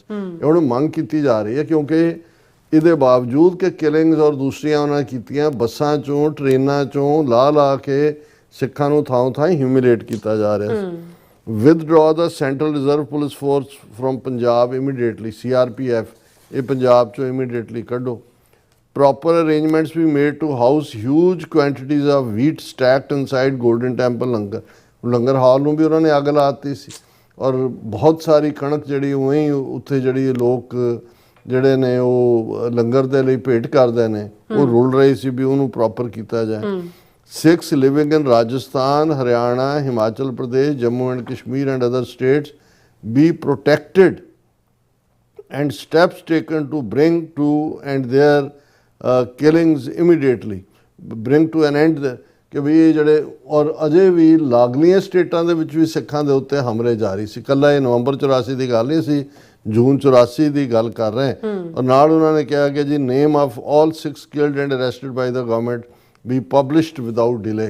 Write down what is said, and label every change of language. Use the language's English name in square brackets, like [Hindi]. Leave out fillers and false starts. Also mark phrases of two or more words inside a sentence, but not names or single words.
[Punjabi] ਇਹ ਹੁਣ ਮੰਗ ਕੀਤੀ ਜਾ ਰਹੀ ਹੈ, ਕਿਉਂਕਿ ਇਹਦੇ ਬਾਵਜੂਦ ਕਿ ਕਿਲਿੰਗਸ ਔਰ ਦੂਸਰੀਆਂ ਉਹਨਾਂ ਨੇ ਕੀਤੀਆਂ, ਬੱਸਾਂ 'ਚੋਂ ਟ੍ਰੇਨਾਂ 'ਚੋਂ ਲਾ ਕੇ ਸਿੱਖਾਂ ਨੂੰ ਥਾਂ ਥਾਂ ਹਿਊਮਿਲੇਟ ਕੀਤਾ ਜਾ ਰਿਹਾ ਸੀ। [English] withdraw the Central Reserve Police Force from Punjab immediately, [Punjabi] CRPF, ਇਹ ਪੰਜਾਬ ਚੋਂ immediately ਕੱਢੋ। [English] Proper arrangements be made to house huge quantities of wheat stacked inside Golden Temple [Punjabi] ਲੰਗਰ ਹਾਲ ਨੂੰ ਵੀ ਉਹਨਾਂ ਨੇ ਅੱਗ ਲਾਤੀ ਸੀ, ਔਰ ਬਹੁਤ ਸਾਰੀ ਕਣਕ ਜਿਹੜੀ ਉਵੇਂ ਉੱਥੇ ਜਿਹੜੀ ਲੋਕ ਜਿਹੜੇ ਨੇ ਉਹ ਲੰਗਰ ਦੇ ਲਈ ਭੇਟ ਕਰਦੇ ਨੇ, ਉਹ ਰੁਲ ਰਹੀ ਸੀ ਵੀ ਉਹਨੂੰ ਪ੍ਰੋਪਰ ਕੀਤਾ ਜਾਏ। [English] Sikhs living in Rajasthan, Haryana, Himachal Pradesh, Jammu and Kashmir and other states be protected and steps taken to bring to and their killings immediately, bring to an end [Punjabi] ਕਿ ਵੀ ਇਹ ਜਿਹੜੇ ਔਰ ਅਜੇ ਵੀ ਲਾਗਲੀਆਂ ਸਟੇਟਾਂ ਦੇ ਵਿੱਚ ਵੀ ਸਿੱਖਾਂ ਦੇ ਉੱਤੇ ਹਮਲੇ ਜਾਰੀ ਸੀ। ਇਕੱਲਾ ਇਹ ਨਵੰਬਰ 84 ਦੀ ਗੱਲ ਨਹੀਂ ਸੀ, ਜੂਨ 84 ਦੀ ਗੱਲ ਕਰ ਰਹੇ। ਔਰ ਨਾਲ ਉਹਨਾਂ ਨੇ ਕਿਹਾ ਕਿ ਜੀ [English] name of all Sikhs killed and arrested by the government be published without delay.